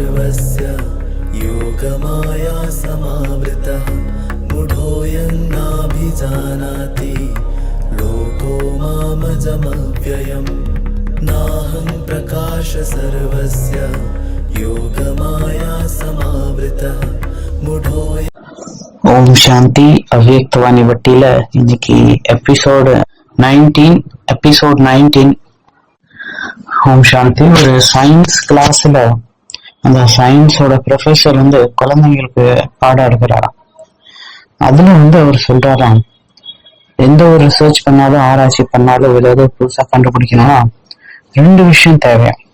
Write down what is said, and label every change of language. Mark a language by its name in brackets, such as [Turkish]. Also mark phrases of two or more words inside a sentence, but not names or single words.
[Sanskrit] सर्वस्य योगमाया समावृतः मूढोऽयं नाभिजानाति लोको मामजमव्ययम् नाहं प्रकाश सर्वस्य योगमाया समावृतः मूढोऽयं. [Tamil] ஓம் சாந்தி. அவ்வியக்தவாணி வட்டியில இன்னைக்கு எபிசோடு 19. ஓம் சாந்தி. ஒரு [English] science class [Tamil] அந்த சயின்ஸோட ப்ரொஃபஸர் குழந்தைங்களுக்கு பாடம் எடுக்கிறாராம். அதுல அவர் சொல்றாராம், எந்த ஒரு ரிசர்ச் பண்ணாலும் ஆராய்ச்சி பண்ணாலும் ஏதாவது புதுசா கண்டுபிடிக்கணும்னா 2 விஷயம் தேவையா.